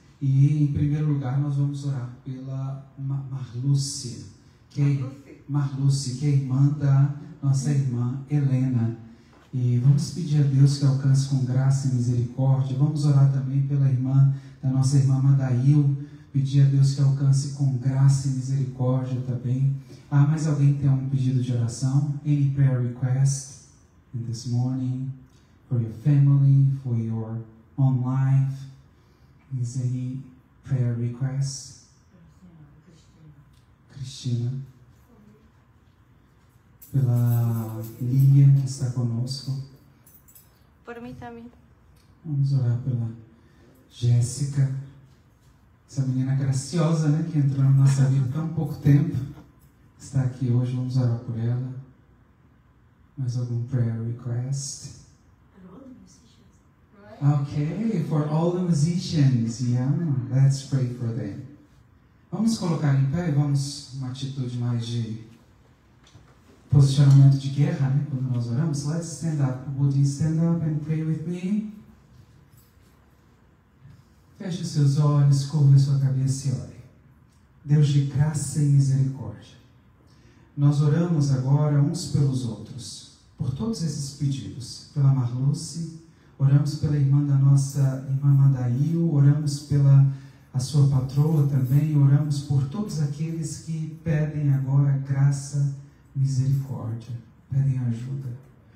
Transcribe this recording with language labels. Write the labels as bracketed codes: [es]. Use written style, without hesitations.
[pt] E, em primeiro lugar, nós vamos orar pela Marlúcia, que é irmã da nossa irmã Helena. E vamos pedir a Deus que alcance com graça e misericórdia. Vamos orar também pela irmã da nossa irmã Madail, pedir a Deus que alcance com graça e misericórdia também. Mais alguém tem algum pedido de oração? [en] Any prayer request in this morning for your family, for your own life? Is any prayer request? [pt] Cristina. Pela Lilian que está conosco. Por mim também. Vamos orar pela Jéssica, essa menina graciosa, né, que entrou na nossa vida há tão pouco tempo, está aqui hoje. Vamos orar por ela. Mais algum [en] prayer request? Okay, for all the musicians, yeah, let's pray for them. [pt] Vamos colocar em pé e vamos uma atitude mais de posicionamento de guerra, né? Quando nós oramos, [en] let's stand up. Would you stand up and pray with me? [pt] Feche os seus olhos, curva a sua cabeça e ore. Deus de graça e misericórdia, nós oramos agora uns pelos outros, por todos esses pedidos, pela Marluce, oramos pela irmã da nossa irmã Madail, oramos pela a sua patroa também, oramos por todos aqueles que pedem agora graça, misericórdia, pedem ajuda.